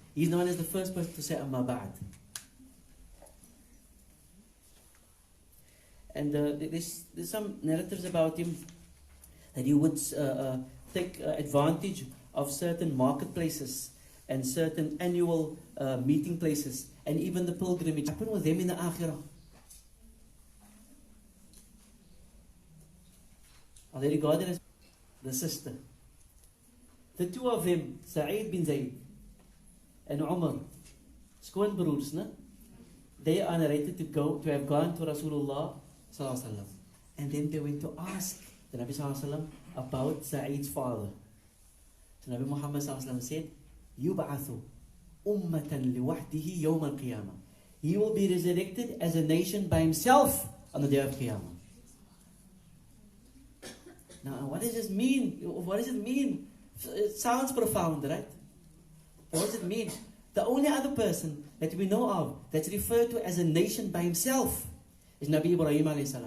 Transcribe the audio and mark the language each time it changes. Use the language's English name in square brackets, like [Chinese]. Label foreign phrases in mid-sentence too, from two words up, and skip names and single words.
[English] He's known as the first person to say [Arabic] أما بعد. [English] And there's some narratives about him that he would take advantage of certain marketplaces and certain annual meeting places and even the pilgrimage. Happen with them in the akhirah. Are they regarded as the sister? The two of them, Sa'id bin Zayd and Umar, [Afrikaans] skoon broers, ne? [English] They are narrated to have gone to Rasulullah [Arabic] صلى الله عليه وسلم, [English] and then they went to ask the Nabi [Arabic] صلى الله عليه وسلم [English] about Sa'id's father. [Arabic] So Nabi Muhammad صلى الله عليه وسلم said, "يبعث أمة وحده يوم القيامة." [English] He will be resurrected as a nation by himself on the day of Qiyamah. Now, what does this mean? What does it mean? It sounds profound, right? What does it mean? The only other person that we know of that's referred to as a nation by himself is Nabi Ibrahim [Arabic] عليه السلام.